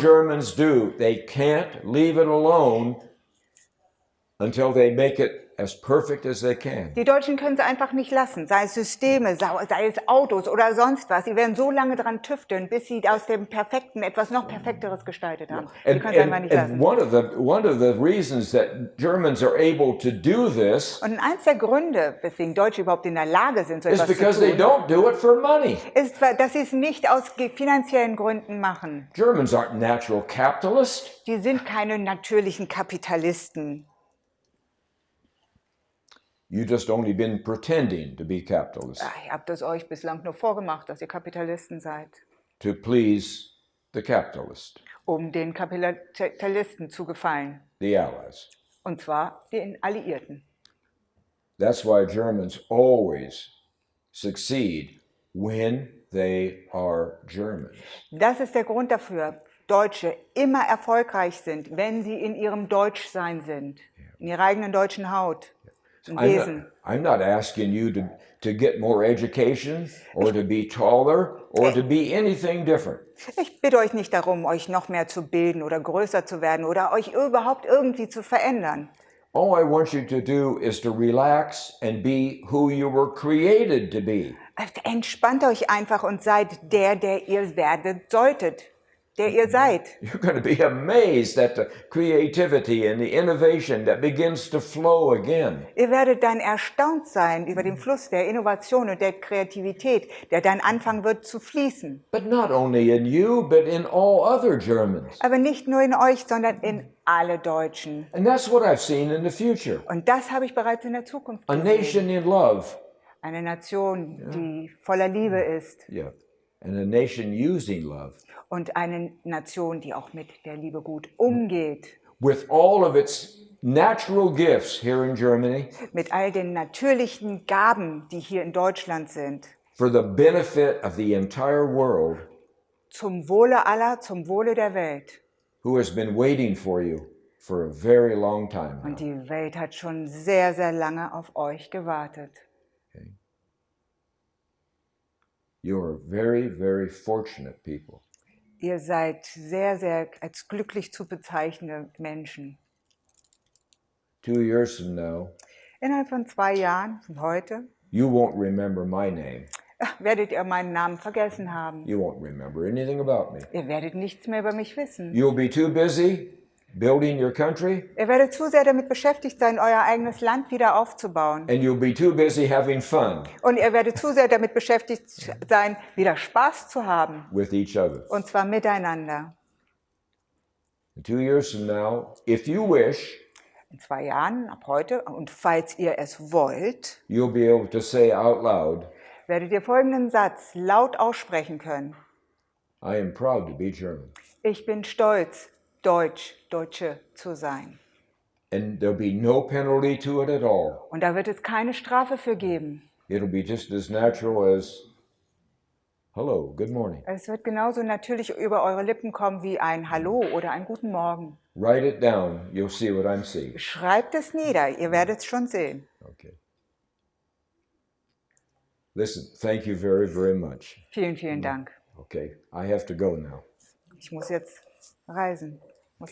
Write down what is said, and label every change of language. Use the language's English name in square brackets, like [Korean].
[English] Germans do, they can't leave it alone until they make it as perfect as they can. [German] Die Deutschen können sie einfach nicht lassen, sei es Systeme, sei es Autos oder sonst was. Sie werden so lange dran tüfteln, bis sie aus dem Perfekten etwas noch Perfekteres gestaltet haben. Sie [English] And, [German] können es einfach nicht [English] and [German] lassen. [English] one of the reasons that Germans are able to do this [German] Und eins der Gründe, weswegen Deutsche überhaupt in der Lage sind, so [English] is [German] etwas [English] because [German] zu [English] they [German] tun, [English] don't do it for money. [German] ist, dass sie es nicht aus finanziellen Gründen machen. [English] Germans aren't natural capitalists. [German] Die sind keine natürlichen Kapitalisten. [English] You just only been pretending to be capitalists [German] Ihr habt es euch bislang nur vorgemacht, dass ihr Kapitalisten seid, [English] to please the capitalist, [German] um den Kapitalisten zu gefallen. [English] the Allies. [German] Und zwar den Alliierten. [English] That's why Germans always succeed when they are Germans. [German] Das ist der Grund dafür, Deutsche immer erfolgreich sind, wenn sie in ihrem Deutschsein sind, in ihrer eigenen deutschen Haut, im Wesen. [English] I'm not asking you to get more education or to be taller or to be anything different. [German] Ich bitte euch nicht darum, euch noch mehr zu bilden oder größer zu werden oder euch überhaupt irgendwie zu verändern. [English] All I want you to do is to relax and be who you were created to be. [German] Entspannt euch einfach und seid der ihr werdet solltet, der ihr seid. [English] You're going to be amazed at the creativity and the innovation that begins to flow again. [German] Ihr werdet dann erstaunt sein über den Fluss der Innovation und der Kreativität, der dann anfangen wird zu fließen. [English] But not only in you, but in all other Germans. [German] Aber nicht nur in euch, sondern in alle Deutschen. [English] And that's what I've seen in the future. [German] Und das habe ich bereits in der Zukunft [English] A [German] gesehen. [English] nation in love. [German] Eine Nation, die voller Liebe ist. [English] Yeah. And a nation using love. [German] Und eine Nation, die auch mit der Liebe gut umgeht. [English] With all of its natural gifts here in Germany, [German] Mit all den natürlichen Gaben, die hier in Deutschland sind. [English] for the benefit of the entire world, [German] Zum Wohle aller, zum Wohle der Welt. [English] who has been waiting for you for a very long time [German] Und [English] now. [German] die Welt hat schon sehr, sehr lange auf euch gewartet. [English] You are very, very fortunate people. [German] Ihr seid sehr, sehr als glücklich zu bezeichnende Menschen. [English] 2 years from now, [German] Innerhalb von 2 Jahren, von heute, [English] you won't remember my name. [German] werdet ihr meinen Namen vergessen haben. [English] You won't remember anything about me. [German] Ihr werdet nichts mehr über mich wissen. [English] You'll be too busy building your country, [German] Ihr werdet zu sehr damit beschäftigt sein, euer eigenes Land wieder aufzubauen. [English] and you'll be too busy having fun [German] Und ihr werdet zu sehr damit beschäftigt sein, wieder Spaß zu haben. [English] with each other. [German] Und zwar miteinander. [English] In 2 years from now, if you wish, [German] In 2 Jahren, ab heute, und falls ihr es wollt, [English] you'll be able to say out loud, [German] werdet ihr folgenden Satz laut aussprechen können. [English] I am proud to be German. [German] Ich bin stolz, Deutsche zu sein. [English] And there'll be no penalty to it at all. [German] Und da wird es keine Strafe für geben. [English] It'll be just as natural as, hello, good morning. [German] Es wird genauso natürlich über eure Lippen kommen wie ein Hallo oder ein Guten Morgen. [English] Write it down, you'll see what I'm seeing. [German] Schreibt es nieder, ihr werdet es schon sehen. [English] Okay. Listen, thank you very, very much. [German] Vielen, vielen Dank. [English] Okay, I have to go now. [German] Ich muss jetzt reisen, muss